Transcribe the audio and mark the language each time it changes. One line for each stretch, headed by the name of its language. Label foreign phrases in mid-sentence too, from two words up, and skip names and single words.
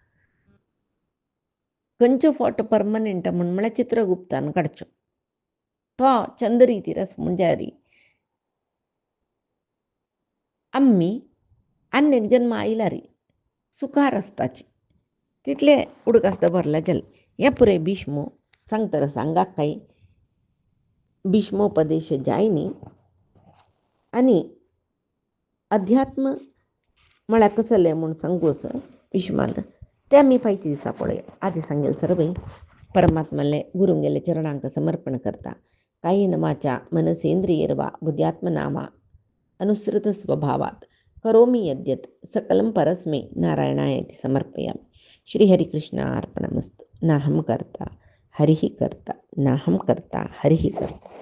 Konkani: खंयचो फोटो परमनंट म्हळ्यार चित्रगुप्तान काडचो तो चंद रितीर आसा म्हणजे आमी आनी एक जन्म आयल्यार सुखार आसताची तितले उडक आसता भरला जाल्यार हें पुरे भिष्मू सांगता सांगाक काय भीष्मोपदेश जायनी. आनी अध्यात्म म्हळ्यार कसलें म्हूण सांगूस भीष्मान तें आमी फायच्या दिसा पळोवया. आजी सांगेल सर्वय परमात्माले गुरुंगेले चरणांक समर्पण करता.
Sanskrit: कायेन वाचा मनसेंद्रियर्वा बुद्ध्यात्मना वा अनुसृत स्वभावात करोमि यद्यत् सकलं परस्मै नारायणायेति समर्पयामि. श्रीहरिकृष्णार्पणमस्तु. नाहं कर्ता हरिः कर्ता नाहं कर्ता हरिः कर्ता.